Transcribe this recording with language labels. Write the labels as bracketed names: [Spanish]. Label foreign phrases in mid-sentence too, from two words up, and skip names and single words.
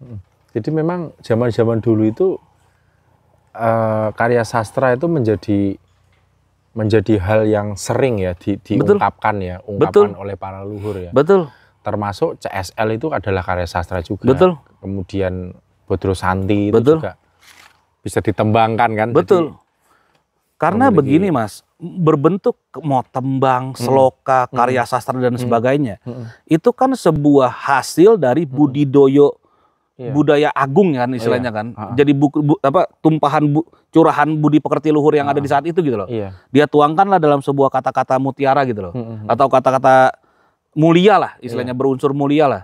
[Indonesian] Jadi memang zaman-zaman dulu itu karya sastra itu menjadi hal yang sering ya diungkapkan ya, oleh para leluhur ya. Betul. Termasuk CSL itu adalah karya sastra juga. Betul. Kemudian Bodro Santi itu juga bisa ditembangkan kan. Betul. Karena begini, Mas, berbentuk mau tembang, seloka, karya sastra dan sebagainya. Itu kan sebuah hasil dari budidoyo budaya agung kan istilahnya kan. Jadi tumpahan curahan budi pekerti luhur yang ada di saat itu gitu loh. Dia tuangkanlah dalam sebuah kata-kata mutiara gitu loh. Atau kata-kata mulia lah istilahnya, berunsur mulia lah.